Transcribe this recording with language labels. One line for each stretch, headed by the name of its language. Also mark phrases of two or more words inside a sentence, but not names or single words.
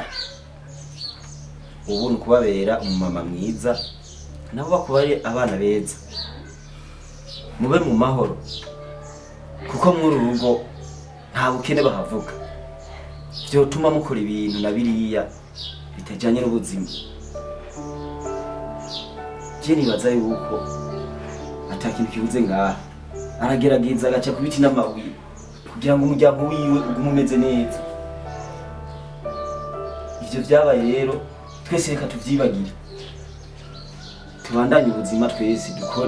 Kinyarwanda: Ubu ni ukubabera umumama mwiza nabo bakubare abana beza, mube mu mahoro kuko muri urugo nta bukene bahavuga byotuma mukora ibintu na biriya bitajyanye n'ubuzima.
Rundi: Je nibaza yuko atakintu kibuze ngaha, aragerageza agaca ku biti n'amabuye kugira ngo umuryango wiwe ugume umeze neza. Ivyo vyabaye rero twese reka tuvyibagire, tubandanye ubuzima twese dukore.